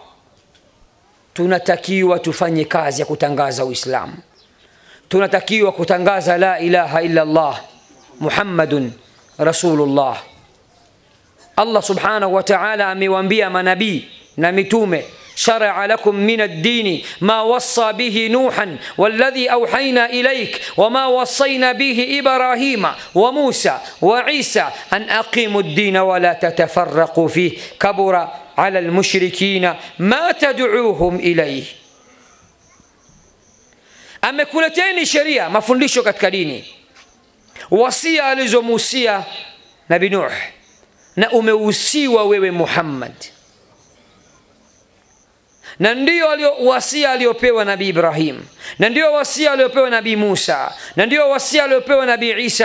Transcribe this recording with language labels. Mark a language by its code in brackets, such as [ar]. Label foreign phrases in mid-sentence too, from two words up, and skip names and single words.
[sw] Tunatakiwa tufanye kazi ya kutangaza Uislamu. Tunatakiwa kutangaza [ar] لا إله إلا الله محمد رسول الله. [sw] Allah [ar] سبحانه وتعالى [sw] amewaambia manabii na mitume, [ar] شرع لكم من الدين ما وصى به نوحا والذي أوحينا إليك وما وصينا به إبراهيم وموسى وعيسى أن أقيموا الدين ولا تتفرقوا فيه كبر على المشركين ما تدعوهم إليه. [sw] Amekuleteni sheria, mafundisho katika dini, wasia alizomuhusia Nabii Nuh na umeusiwa wewe Muhammad, na ndio wasia aliopewa Nabii Ibrahim, na ndio wasia aliopewa Nabii Musa, na ndio wasia aliopewa Nabii Isa.